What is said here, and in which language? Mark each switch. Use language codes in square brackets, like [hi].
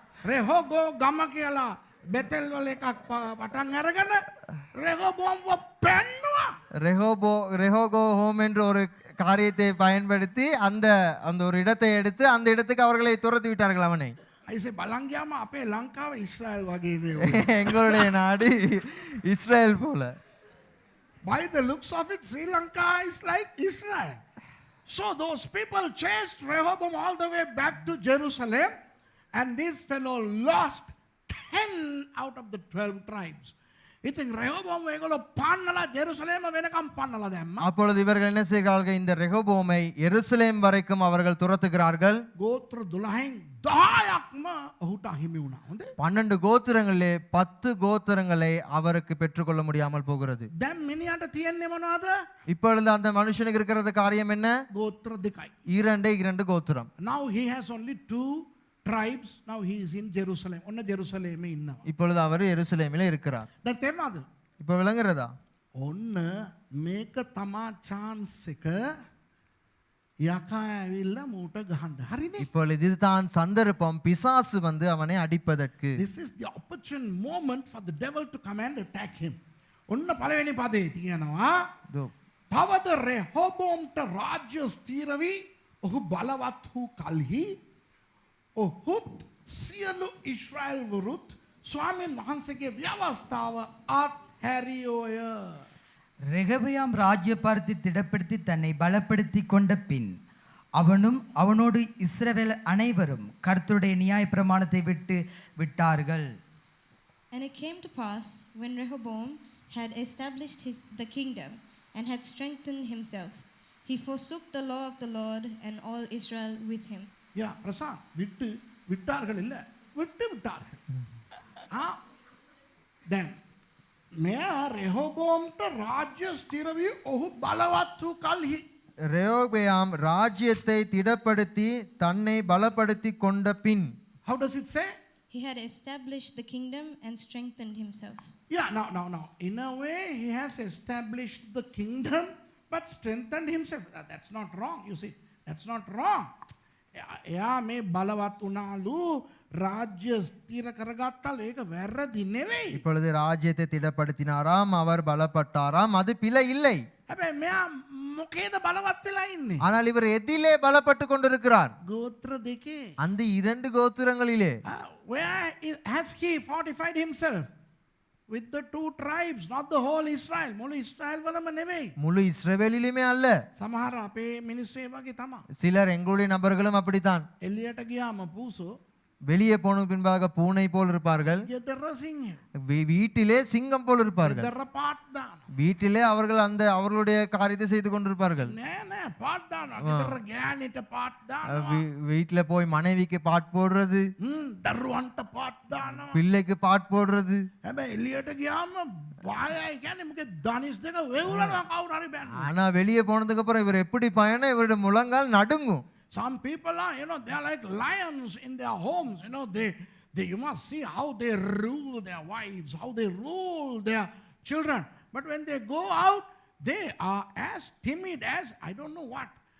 [si] රෙහෝබෝ ගම කියලා බෙතෙල් වල එකක් පටන් අරගෙන රෙහෝබෝම්ව පැන්නුවා. [ta] ரெஹோபோம் என்ற ஒரு காரியத்தை பயன்படுத்தி அந்த அந்த ஒரு இடத்தை எடுத்து அந்த இடத்துக்கு அவர்களை துரத்தி விட்டார்கள் அவனை. [si] ஐசே බලන් ගියාම අපේ ලංකාව ඉස්රායල් වගේ නේ. [ta] எங்களுடைய நாடு இஸ்ரேல் போல. [en] By the looks of it, Sri Lanka is like Israel. So those people chased Rehoboam all the way back to Jerusalem, and this fellow lost 10 out of the 12 tribes. [si] ඉතින් රෙහෝබෝම් ඒගොල්ලෝ පන්නලා ජෙරුසලේම වෙනකම් පන්නලා දැම්මා. [ta] அப்பொழுது இவர்கள் என்ன செய்கிறார்கள்? இந்த ரெஹோபோமை எருசலேம் வரைக்கும் அவர்கள் துரத்துகிறார்கள். [si] ගෝත්‍ර 12න් 10ක්ම ඔහුට අහිමි වුණා. හොඳේ. [ta] 12 கோத்திரங்களிலே 10 கோத்திரங்களை அவருக்கு பெற்றுக்கொள்ள முடியாமல் போகிறது. [si] දැන් මිනිහට තියෙන්නේ මොනවද? [ta] இப்பொழுது அந்த மனுஷனுக்கு இருக்கிறது காரியம் என்ன? [si] ගෝත්‍ර දෙකයි. [ta] இரண்டு கோத்திரம். [en] Now he has only 2 tribes. Now he is in Jerusalem. [si] ඔන්න ජෙරුසලේමේ ඉන්නවා. [ta] இப்பொழுது அவர் எருசலேமிலே இருக்கிறார். [si] දැන් තේරෙනවද? [ta] இப்போ விளங்குறதா? [si] ඔන්න මේක තමා chance එක යකා ඇවිල්ලා මූට ගහන්න. හරිනේ? [ta] இப்பொழுது இதுதான் சந்தர்ப்பம் பிசாசு வந்து அவனை அடிப்பதற்கு. [en] This is the opportune moment for the devil to come and attack him. [si] ඔන්න පළවෙනි පදේ තියෙනවා තවද රෙහෝබෝම්ට රාජ්‍ය ස්ථීර වී ඔහු බලවත් වූ කල්හි ඔහුත් සියලු ඉස්රායල් වරුත් ස්වාමීන් වහන්සේගේ ව්‍යවස්ථාව අත්හැරියෝය. [ta] ரெகபயாம் ராஜ்யபாரத்தை திடப்படுத்தி தன்னை பலப்படுத்தி கொண்ட பின் அவனும் அவனோடு இஸ்ரவேல் அனைவரும் கர்த்தருடைய நியாயப்பிரமாணத்தை விட்டார்கள். [en] And it came to pass, when Rehoboam had established the kingdom and had strengthened himself, he forsook the law of the Lord and all Israel with him. [ta] யா பிரசாந்த் விட்டார்கள் இல்ல விட்டார்கள். [si] දැන් මෙයා රෙහෝබෝම්ට රාජ්‍ය ස්ථිර වී ඔහු බලවත් වූ කල්හි [ta] ரெயோபெயாம் ராஜ்யத்தை திடப்படுத்தி தன்னை பலப்படுத்தி கொண்ட பின். [en] How does it say? He had established the kingdom and strengthened himself. Yeah, now. In a way, he has established the kingdom but strengthened himself. That's not wrong, you see. That's not wrong. [si] එයා මේ බලවත් වුණාලු රාජ්‍ය ස්ථිර කරගත්තාලු ඒක වැරදි නෙවෙයි. [ta] இப்பொழுது ராஜ்யத்தை திடப்படுத்தினாராம், அவர் பலப்பட்டாராம், அது பிழை இல்லை. [si] හැබැයි මෙයා මොකේද බලවත් වෙලා ඉන්නේ? [ta] ஆனால் இவர் எதிலே பலப்பட்டு கொண்டிருக்கிறார்? [si] ගෝත්‍ර දෙකේ. [ta] அந்த 2 கோத்திரங்களிலே. [en] Where has he fortified himself? With the 2 tribes, not the whole Israel. [si] මුළු ඉස්රායල් වලම නෙවෙයි. [ta] முழு இஸ்ரவேலிலுமே அல்ல. [si] සමහර අපේ මිනිස්සු ඒ වගේ තමයි. [ta] சிலர் எங்களுடைய நபர்களும் அப்படித்தான். [si] එළියට ගියාම පූසෝ [ta] வெளியே போன பின்பாக பூனை போல் இருப்பார்கள், [si] ගෙදර සිංහයෝ. [ta] வீட்டிலே சிங்கம் போல் இருப்பார்கள். [si] ගෙදර පාත් දානවා. [ta] வீட்டிலே அவர்கள் அவர்களுடைய காரியத்தை செய்து கொண்டிருப்பார்கள். [si] නෑ පාත් දානවා. ගෙදර ගෑනිට පාත් දානවා. [ta] வீட்டில போய் மனைவிக்கு பாட் போடுறது, [si] දරුවන්ට පාත් දානවා. [ta] பிள்ளைக்கு பாட் போடுறது. [si] හැබැයි එළියට ගියාම බයයි කියන්නේ මොකද ධනිස් දෙක වෙවුලනවා කවුරු හරි බෑනවා. [ta] ஆனா வெளியே போனதுக்கு அப்புறம் இவர் எப்படி பயணம், இவருடைய முழங்கால் நடுங்கும். [en] Some people are, they are like lions in their homes. You must see how they rule their wives, how they rule their children. But when they go out, they are as timid as I don't know what.